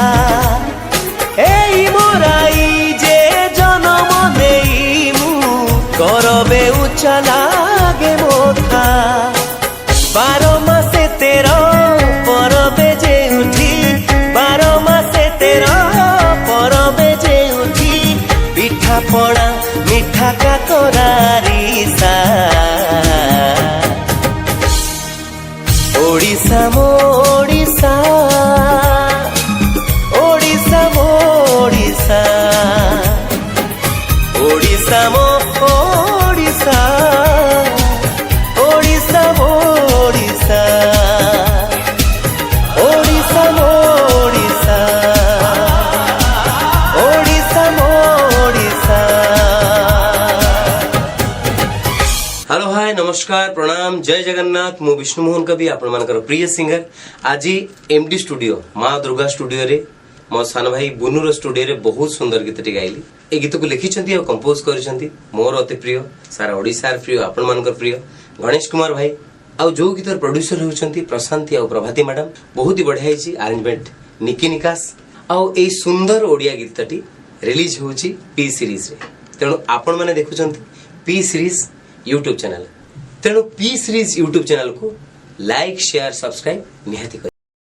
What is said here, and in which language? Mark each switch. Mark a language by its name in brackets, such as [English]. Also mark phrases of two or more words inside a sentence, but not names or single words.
[Odia] ଏଇ ମାଟିରେ ଯେ ଜନ୍ମ ନେଇ ମୁଁ ଗରବେ ଉଚ୍ଚ ଲାଗେ ମଥା 12 ମାସେ 13 ପରବେ ଯେ ଉଠି 12 ମାସେ 13 ପରବେ ଯେ ଉଠି ପିଠା ପୋଡ଼ା ମିଠା କାକରା ଆରିସା ଓଡ଼ିଶା ମୋ ଓଡ଼ିଶା ଓଡ଼ିଶା ମୋ ଓଡ଼ିଶା ଓଡ଼ିଶା ମୋ ଓଡ଼ିଶା ଓଡ଼ିଶା ମୋ ଓଡ଼ିଶା ଓଡ଼ିଶା ମୋ ଓଡ଼ିଶା ଓଡ଼ିଶା ମୋ ଓଡ଼ିଶା। [English] hello hi [Odia] ନମସ୍କାର ପ୍ରଣାମ ଜୟ ଜଗନ୍ନାଥ ମୁଁ ବିଷ୍ଣୁ ମୋହନ କବି ଆପଣ ମାନଙ୍କର ପ୍ରିୟ ସିଙ୍ଗର ଆଜି ଏମଡି ଷ୍ଟୁଡିଓ ମା ଦୁର୍ଗା ଷ୍ଟୁଡିଓ ରେ ମୋ ସାନ ଭାଇ ବୁନୁର ଷ୍ଟୁଡିଓ ରେ ବହୁତ ସୁନ୍ଦର ଗୀତ ଗାଇଲି ଏ ଗୀତ କୁ ଲେଖିଛନ୍ତି ଓ କମ୍ପୋଜ କରିଛନ୍ତି ମୋର ଅତି ପ୍ରିୟ ସାରା ଓଡ଼ିଶାର ପ୍ରିୟ ଆପଣ ମାନଙ୍କର ପ୍ରିୟ ଗଣେଶ କୁମାର ଭାଇ ଆଉ ଯୋ ଗୀତର ପ୍ରୋଡ୍ୟୁସର ହେଉଛନ୍ତି ପ୍ରଶାନ୍ତି ଓ ପ୍ରଭାତୀ ମ୍ୟାଡାମ [Hindi] बहुत ही बढ़िया [Odia] ହେଇଛି ଆରେଞ୍ଜମେଣ୍ଟ ନିକି ନିକାସ ଆଉ ଏ ସୁନ୍ଦର ଓଡ଼ିଆ ଗୀତଟି ରିଲିଜ ହେଉଛି ପି ସିରିଜ ରେ ତେଣୁ ଆପଣ ମାନେ ଦେଖୁଛନ୍ତି ପି ସିରିଜ [English] YouTube channel [Odia] ତେଣୁ ପି ସିରିଜ [English] YouTube channel [Odia] କୁ [English] like share subscribe [Odia] ନିଶ୍ଚିତ